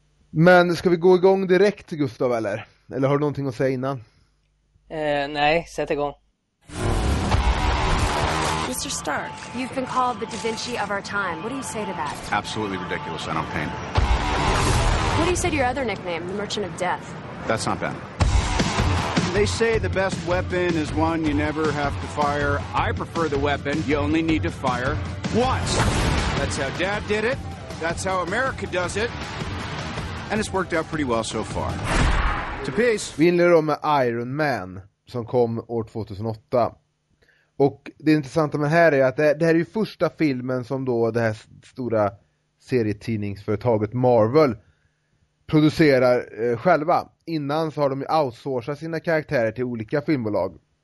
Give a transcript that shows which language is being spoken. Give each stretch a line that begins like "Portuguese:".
Swedish: Men ska vi gå igång direkt, Gustav, eller? Eller har du någonting att säga innan? Nej, sätt igång.
English: Mr. Stark, you've been called the Da Vinci of our time. What do you say to that? Absolutely ridiculous. I don't paint. What do you say to your other nickname, the Merchant of Death? That's not bad. They say the best weapon is one you never have to fire. I prefer the weapon you only need to fire once. That's how Dad did it. That's how America does it. And it's worked out pretty well so far. To peace.
Swedish: Vi inleder då med Iron Man som kom år 2008. Och det intressanta med det här är att det här är ju första filmen som då det här stora serietidningsföretaget Marvel producerar själva. Innan så har de ju outsourcat sina karaktärer till olika filmbolag.